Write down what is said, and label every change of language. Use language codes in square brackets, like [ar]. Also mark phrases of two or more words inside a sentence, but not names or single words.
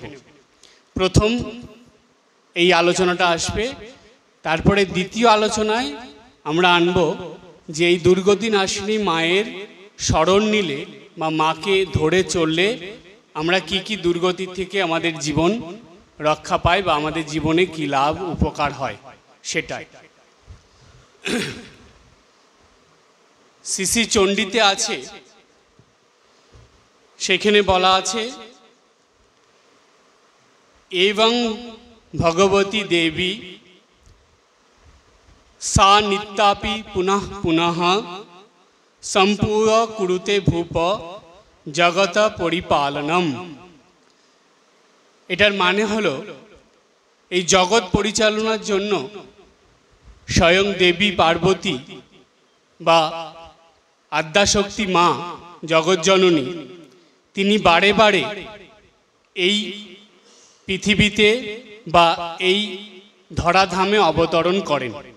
[bn] প্রথম এই আলোচনাটা আসবে, তারপরে দ্বিতীয় আলোচনায় আমরা আনব যে এই দুর্গতি নাশিনী মায়ের শরণ নিলে বা মাকে ধরে চললে আমরা কি কি দুর্গতির থেকে আমাদের জীবন রক্ষা পাই বা আমাদের জীবনে কি লাভ উপকার হয় সেটাই। শ্রী চণ্ডীতে আছে, সেখানে বলা আছে [sa] एवं भगवती देवी सा नित्यापि पुनः पुनः संपूर्ण कुरुते भूप जगत परिपालनम। [bn] এটার মানে হলো এই জগৎ পরিচালনার জন্য স্বয়ং দেবী পার্বতী বা আদ্যাশক্তি মা জগৎজননী তিনি বারে বারে এই পৃথিবীতে বা এই ধরাধামে অবতরণ করেন।